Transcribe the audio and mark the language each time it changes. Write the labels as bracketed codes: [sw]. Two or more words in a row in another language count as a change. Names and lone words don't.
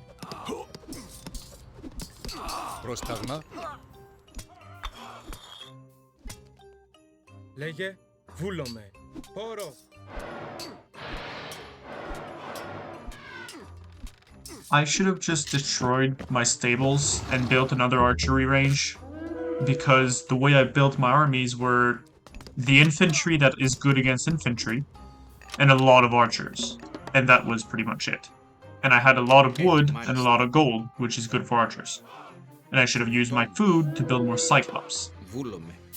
[el] Πρόσταγμα. Λέγε. Βούλομαι. Πόρο. [en] I should have just destroyed my stables and built another archery range, because the way I built my armies were the infantry that is good against infantry, and a lot of archers, and that was pretty much it. And I had a lot of wood and a lot of gold, which is good for archers. And I should have used my food to build more cyclops. [el] Βούλομαι.